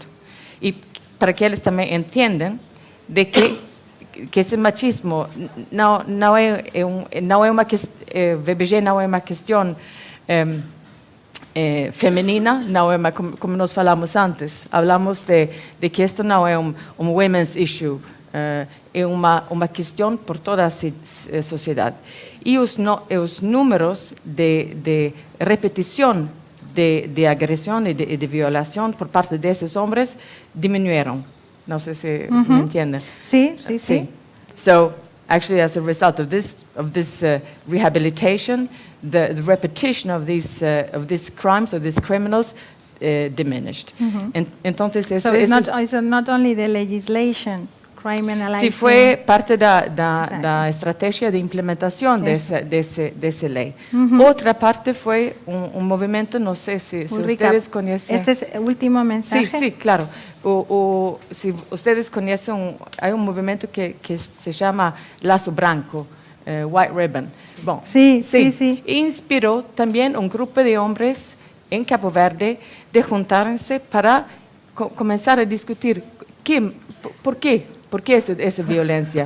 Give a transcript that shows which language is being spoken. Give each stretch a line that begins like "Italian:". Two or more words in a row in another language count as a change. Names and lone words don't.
Portuguese: E para que eles também entendam de que esse machismo não é uma questão, VBG não é uma questão feminina, não é como nós falamos antes. Falamos de que isto não é um
English: women's issue,
Portuguese: é uma questão por toda a sociedade. E os números de repetição de agressão e de violação por parte desses homens diminuíram. Não sei se me entendem.
Spanish: Sí.
English: So, actually, as a result of this rehabilitation, the repetition of these crimes, of these criminals, diminished.
Spanish: Entonces,
English: so it's not only the legislation criminalizing.
Spanish: Sí, fue parte
Portuguese: da estratégia de implementação dessa lei. Outra parte foi movimento, não sei se ustedes conhecem.
Spanish: Este es el último mensaje. Sí, claro. Si ustedes conhecem, hay un
Portuguese: movimento que se chama
Spanish: Laço Branco, White Ribbon. Bom, sí.
Portuguese: Inspirou também um grupo de homens em Cabo Verde de juntarem-se para começar a discutir por quê? Por que essa violência?